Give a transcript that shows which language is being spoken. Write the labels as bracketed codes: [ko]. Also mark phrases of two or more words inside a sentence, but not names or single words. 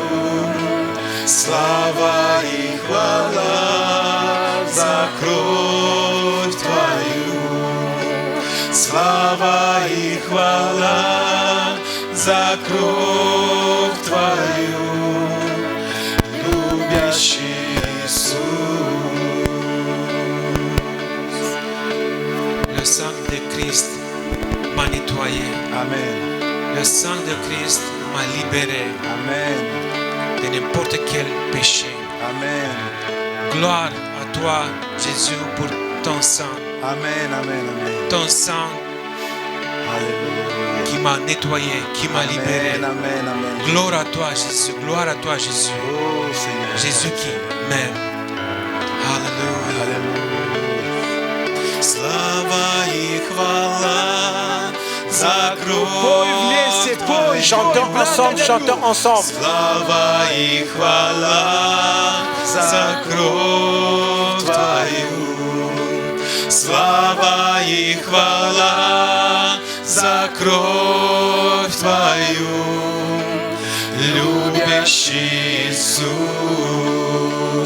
[ru] Слава и хвала за кровь Твою. Слава и хвала за кровь Твою, любящий Иисус. [fr] Le sang de Christ m'a nettoyé. Amen. Le sang de Christ m'a libéré Amen. de n'importe quel péché. Amen. Gloire à toi, Jésus, pour ton sang. Amen. Amen. Amen. Ton sang Alléluia. qui m'a nettoyé, qui m'a libéré. Amen. Amen. Amen. Gloire à toi, Jésus. Gloire à toi, Jésus. Oh Seigneur. Jésus qui m'aime. Alléluia. Alléluia. [ru] Слава и хвала за кровь. Вместе пой. [fr] Chantons ensemble, chantons ensemble. [ru] Слава и хвала за кровь Твою. Слава и хвала за кровь Твою, любящий Иисус.